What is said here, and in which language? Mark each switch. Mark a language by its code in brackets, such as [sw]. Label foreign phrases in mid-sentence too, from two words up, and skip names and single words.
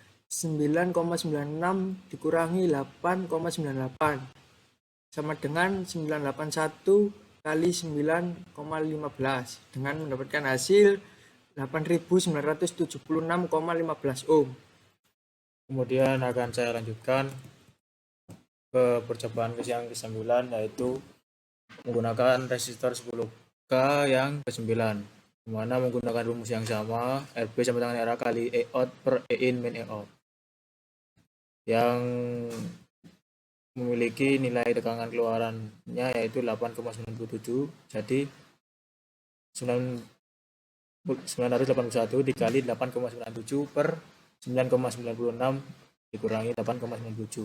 [id] 9,96 dikurangi 8,98 sama dengan 981 kali 9,15 dengan mendapatkan hasil 8.976,15 ohm. Kemudian akan saya lanjutkan ke percobaan yang ke-9, yaitu menggunakan resistor 10K yang ke-9, dimana menggunakan rumus yang sama, RB sama dengan RA kali E out per E in main E out. yang memiliki nilai tegangan keluarannya yaitu 8,97. Jadi 981 dikali 8,97 per 9,96 dikurangi 8,97.